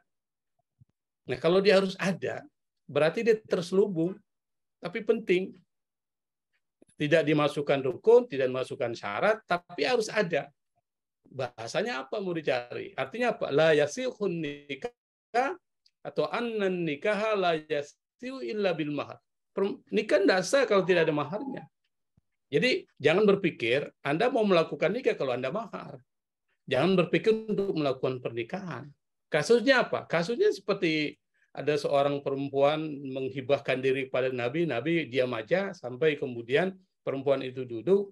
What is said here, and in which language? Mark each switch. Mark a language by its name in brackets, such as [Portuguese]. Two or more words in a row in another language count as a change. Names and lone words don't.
[Indonesian] Nah, kalau dia harus ada, berarti dia terselubung, tapi penting. Tidak dimasukkan rukun, tidak dimasukkan syarat, tapi harus ada. Bahasanya apa mau dicari? Artinya apa? [Arabic] لا يصح النكاح atau أن النكاح لا يصح إلا بالمهر. [Indonesian] Nikah tidak sah kalau tidak ada maharnya. Jadi jangan berpikir Anda mau melakukan nikah kalau Anda mahar. Jangan berpikir untuk melakukan pernikahan. Kasusnya apa? Kasusnya seperti ada seorang perempuan menghibahkan diri pada Nabi, Nabi diam aja sampai kemudian perempuan itu duduk.